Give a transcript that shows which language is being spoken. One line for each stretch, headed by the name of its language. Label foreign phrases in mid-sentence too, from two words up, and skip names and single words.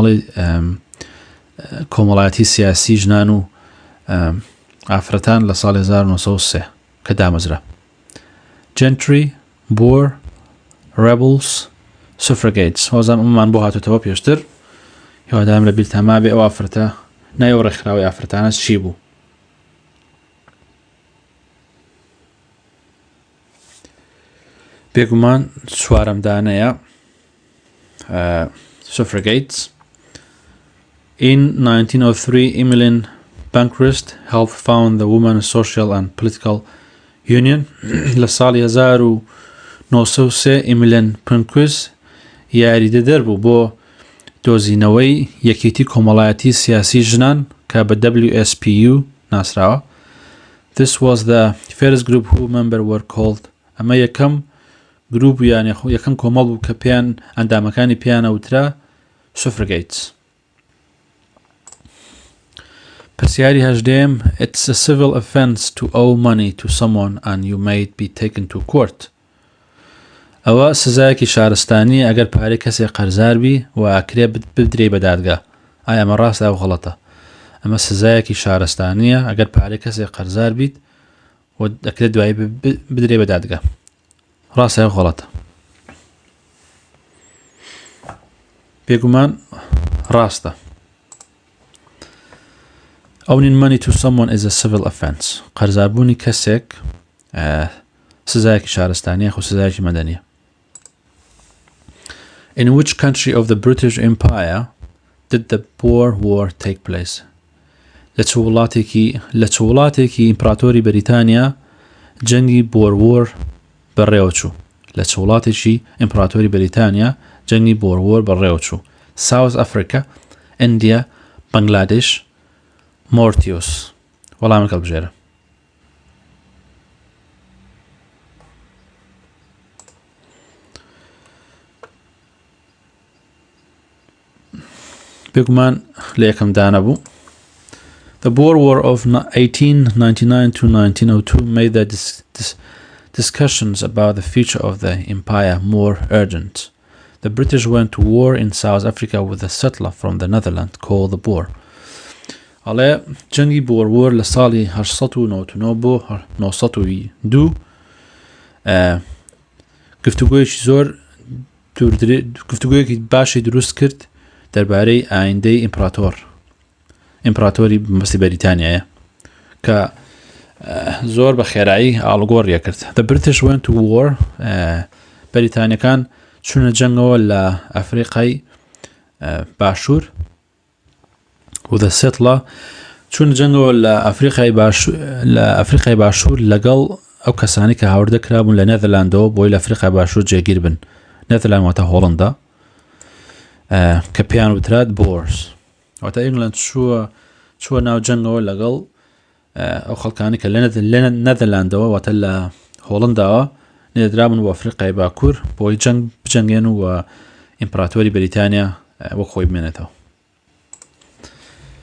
Central Kurdish: کۆمەڵایەتی سیاسی ژنان و ئافرەتان لە ساڵی 1903 کە دامەزرا Gentry, Boer, Rebels, Suffragettes. وەزان ئەممان بۆ هاتوتەوە پێشتر هیوادارم لە بیرتەما بێ ئەو ئافرەتە نایەوە ڕێکخراوی ئافرەتانە چی بوو. بێگومان چوارەم دانەیە Suffragettes.
English: In 1903 Emmeline Pankhurst helped found the Women's Social and Political Union.
Central Kurdish: لە ساڵی 1903 Emmeline Pankhurst یاریدەدەر بوو بۆ دۆزینەوەی یەکێتی کۆمەڵایەتی سیاسی ژنان کە بە WSPU ناسراوە.
English: This was the first group whose members were called.
Central Kurdish: ئەمە یەکەم گروپ یان یەکەم کۆمەڵ بوو کە پێیان ئەندامەکانی پێیان ئەوترا Suffragettes. پرسیاری هەژدەیەم
English: It's a civil offence to owe money to someone and you may be taken to court.
Central Kurdish: ئەوە سزایەکی شارستانی ئەگەر پارەی کەسێک قەرزار بی و ئاکرێ بدرێ بە دادگا. ئایا ئەمە ڕاستە ئەو غەڵەتە؟ ئەمە سزایەکی شارستانیە ئەگەر پارەی کەسێک قەرزار بیت و دەکرێت دوایی بدرێ بە دادگا. ڕاستە ئەو غەڵەتە. بێگومان ڕاستە.
English: Owing money to someone is a civil offence.
Central Kurdish: قەرزاربوونی کەسێک سزایەکی شارستانیە خو سزایەکی مەدەنیە.
English: In which country of the British Empire did the Boer War take place?
Central Kurdish: لە چ وڵاتێکی ئیمپراتۆری بەریتانیا جەنگی بۆر وۆر بەڕێوەچوو. لە چ وڵاتێکی ئیمپراتۆری بەریتانیا جەنگی بۆر وۆر بەڕێوەچوو. South Africa, India, Bangladesh, Mauritius. وەڵامی هەڵبژێرە. بێگومان لە یەکەم دانە بوو.
English: The Boer War of 1899 to 1902 made the discussions about the future of the empire more urgent. The British went to war in South Africa with a settler from the Netherlands called the Boer.
Central Kurdish: ئەڵێ جەنگی بۆر وۆر لە ساڵی 1999 بۆ 1902 گفتوگویەکی باشی دروست کرد دەربارەی ئایندەی ئیمپراتۆری مەبەستی بەریتانیایە کە زۆر بە خێرایی ئاڵگۆڕیە کرد.
English: The British went to war.
Central Kurdish: بەریتانیەکان چوونە جەنگەوە لە ئەفریقای باشوور و
English: the settler
Central Kurdish: چوونە جەنگەوە لە ئەفریقای باشوور لەگەڵ ئەو کەسانی کە هاوردە کرابوون لە نێدەرلاندەوە بۆی لە ئەفریقای باشوور جێگیر بن. نێدەرلاند واتە هۆڵەندا کە پێیان وترات بۆرز. واتە ئینگلەند چووە ناو جەنگەوە لەگەڵ ئەو خەڵکانی کە لە نێدەرلاندەوە واتە لە هۆڵەنداوە نێدرابن و ئەفریقای باکوور بۆی جەنگ بجەنگێن و ئیمپراتۆری بەریتانیا وەک خۆی بمێنێتەوە.